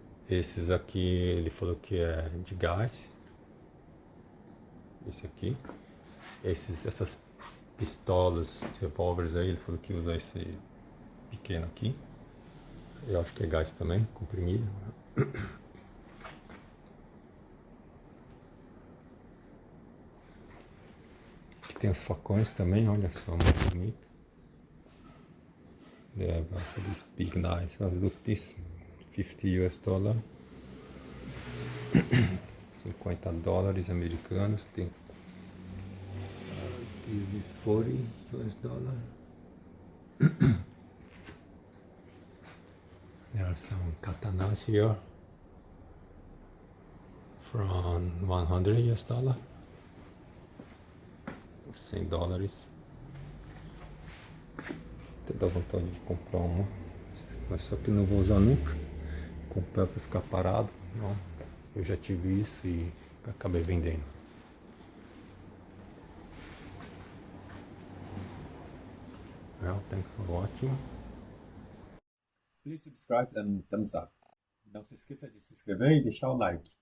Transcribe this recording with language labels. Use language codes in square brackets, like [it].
[pt] Esses aqui ele falou que é de gás. Esse aqui, essas pistolas, revólveres aí, ele falou que usa esse pequeno aqui. Eu acho que é gás também, comprimido. Aqui tem os facões também, olha só, muito bonito. [en] There are also these big knives. Oh, look this, 50 US dollar. [pt] 50 dólares americanos. Tem [en] this is 40 US dollar. There are some katanas here from 100 US dollar. [pt] 100 dólares. Até dá vontade de comprar uma, mas só que não vou usar nunca. Comprar para ficar parado. Não. Eu já tive isso e acabei vendendo. [en] Well, thanks for watching. Please subscribe and thumbs up. [pt] Não se esqueça de se inscrever e deixar o like.